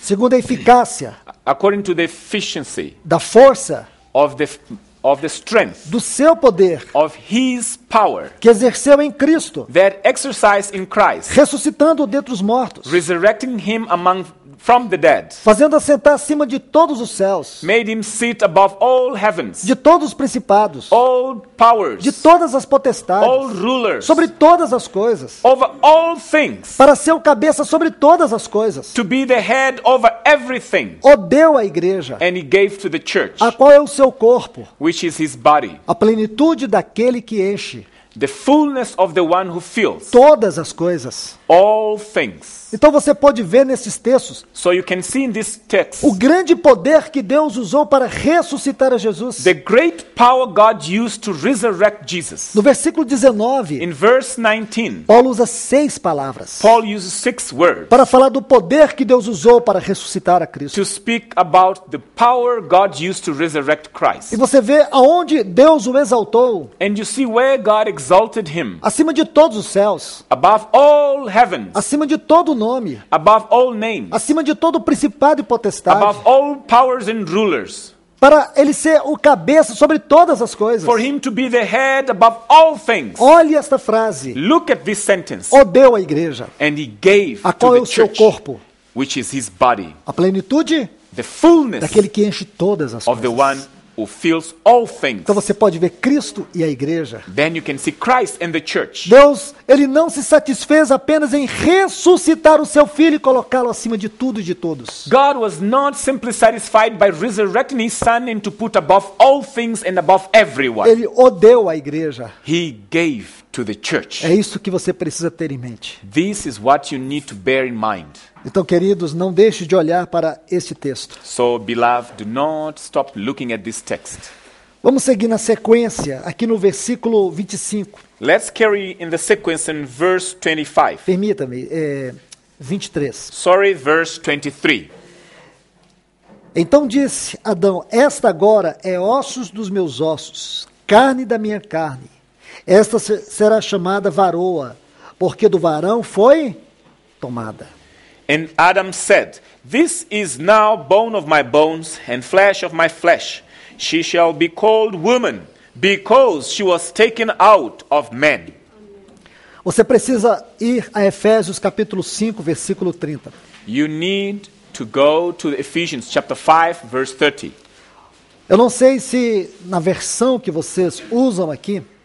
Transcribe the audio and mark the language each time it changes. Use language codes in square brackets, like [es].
[pt] segundo a eficácia [en] according to the efficiency [pt] da força [en] of the strength [pt] do seu poder [en] of his power [pt] que exerceu em Cristo, [en] that exercised in Christ, [pt] ressuscitando-o dentre os mortos, [en] resurrecting him from the dead, [pt] fazendo assentar acima de todos os céus, [en] made him sit above all heavens, [pt] de todos os principados, [en] all powers, [pt] de todas as [en] all [pt] potestades, [en] rulers, [pt] sobre todas as coisas, [en] over all things, [pt] para ser o cabeça sobre todas as coisas. [en] to be the head over everything. [pt] O deu à igreja, [en] And he gave to the church, [pt] a qual é o seu corpo, [en] which is his body, [pt] a plenitude daquele que enche [en] the fullness of the one who fills [pt] todas as coisas. [en] all things. [pt] Então você pode ver nesses textos [en] So you can see in this text [pt] o grande poder que Deus usou para ressuscitar a Jesus. [en] the great power God used to resurrect Jesus. [pt] No versículo 19, [en] In verse 19, [pt] Paulo usa 6 palavras [en] Paul uses 6 words [pt] para falar do poder que Deus usou para ressuscitar a Cristo. [en] to speak about the power God used to resurrect [pt] E [en] Christ. [pt] você vê aonde Deus o exaltou, [en] And you see where God exalted him [pt] acima de todos os céus, [en] above all heavens, [pt] acima de todo nome, [en] above all names, [pt] acima de todo principado e potestade, [en] above all powers and rulers, [pt] para ele ser o cabeça sobre todas as coisas. [en] for him to be the head above all things. [pt] Olhe esta frase: [en] Look at this sentence. [pt] o deu à igreja, [en] And he gave [pt] a qual [en] to [pt] é [en] the [pt] o seu [en] church, [pt] corpo, [en] which is his body, [pt] a plenitude [en] the fullness [pt] daquele que enche todas as [en] of the [pt] coisas. [en] one who fills all things. [pt] Então você pode ver Cristo e a igreja. [en] Then you can see Christ and the church. [pt] Deus, ele não se satisfez apenas em ressuscitar o seu filho e colocá-lo acima de tudo e de todos. [en] God was not simply satisfied by resurrecting his son and to put above all things and above everyone. [pt] Ele o deu à igreja. [en] He gave to the church. [pt] É isso que você precisa ter em mente. [en] This is what you need to bear in mind. [pt] Então, queridos, não deixe de olhar para este texto. [en] So, beloved, do not stop looking at this text. [pt] Vamos seguir na sequência, aqui no versículo 25. [en] Let's carry in the sequence in verse 25. [pt] Permita-me, 23. [en] Sorry, verse 23. [pt] Então disse Adão: esta agora é ossos dos meus ossos, carne da minha carne. Esta será chamada varoa, porque do varão foi tomada. [en] And Adam said, This is now bone of my bones and flesh of my flesh. She shall be called woman, because she was taken out of man. [pt] Você precisa ir a Efésios capítulo 5, versículo 30. [en] You need to go to Ephesians chapter 5, verse 30. [pt] Eu não sei se na versão que vocês usam aqui,